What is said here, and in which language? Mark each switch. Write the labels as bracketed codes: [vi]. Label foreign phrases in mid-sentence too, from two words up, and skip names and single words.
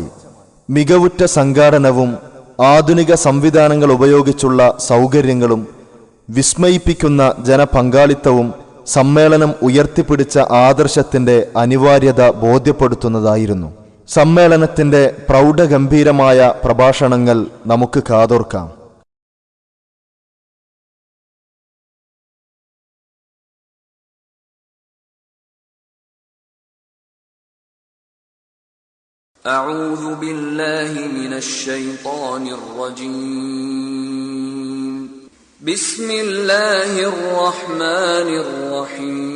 [ml] മികവുറ്റ സംഘാടനവും ആധുനിക സംവിധാനങ്ങൾ ഉപയോഗിച്ചുള്ള സൗകര്യങ്ങളും വിസ്മയിപ്പിക്കുന്ന ജനപങ്കാളിത്തവും സമ്മേളനം ഉയർത്തിപ്പിടിച്ച ആദർശത്തിന്റെ അനിവാര്യത ബോധ്യപ്പെടുത്തുന്നതായിരുന്നു. സമ്മേളനത്തിന്റെ പ്രൗഢഗംഭീരമായ പ്രഭാഷണങ്ങൾ നമുക്ക് കാതോർക്കാം. [ar] أعوذ بالله من الشيطان الرجيم بسم الله الرحمن الرحيم